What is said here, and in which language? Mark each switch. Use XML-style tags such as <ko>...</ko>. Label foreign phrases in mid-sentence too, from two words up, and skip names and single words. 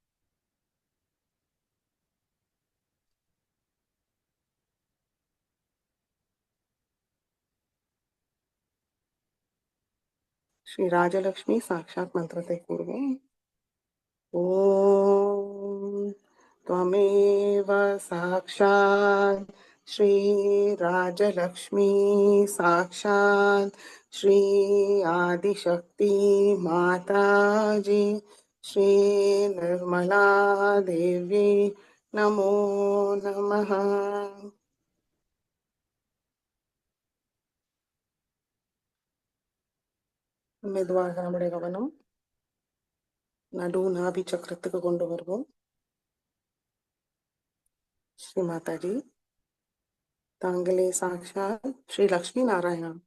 <ta>ஸ்ரீ ராஜலக்ஷ்மி சாக்ஷாத் மந்திரத்தை கூறுவோம்.</ta> <sa>ஓம் त्वमेव साक्षात् श्री राजलक्ष्मी साक्षात् श्री आदिशक्ति माताजी श्री निर्मला देवी नमो नमः.</sa> <ta>மெதுவாக நம்முடைய கவனம் நடு நாபி சக்கரத்துக்கு கொண்டு வருவோம். ஸ்ரீ மாதாஜி, தாங்களே சாக்ஷாத் ஸ்ரீ லக்ஷ்மி நாராயணா.</ta>